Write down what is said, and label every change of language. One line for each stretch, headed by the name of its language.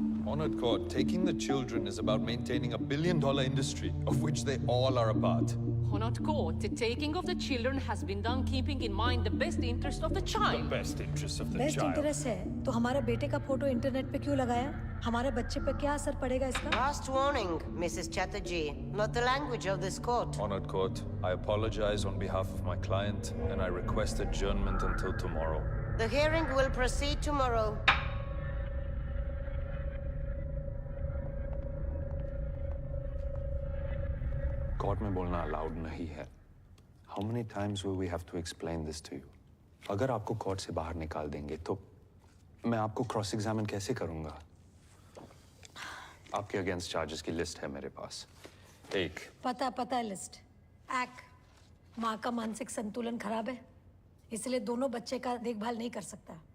English: Honored court, taking the children is about maintaining a billion-dollar industry of which they all are a part. Honored court, the taking of the children has been done keeping in mind the best interest of the child. The best interest of the best child.
Hindi: Interest है तो हमारे बेटे का photo internet पे क्यों लगाया? हमारे बच्चे पे क्या असर पड़ेगा इसका?
English: Last warning, Mrs. Chatterjee. Not the language of this court. Honored court, I apologize on behalf of my client and I request adjournment until tomorrow. The hearing will proceed tomorrow.
Hindi: Court में बोलना allowed नहीं है।
English: How many times will we have to explain this to you?
Hindi: अगर आपको court से बाहर निकाल देंगे तो मैं आपको क्रॉस एग्जामिन कैसे करूंगा? आपके अगेंस्ट चार्जेस की लिस्ट है मेरे पास। एक, पता है लिस्ट। एक, माँ का मानसिक संतुलन खराब है, इसलिए दोनों बच्चे का देखभाल नहीं कर सकता।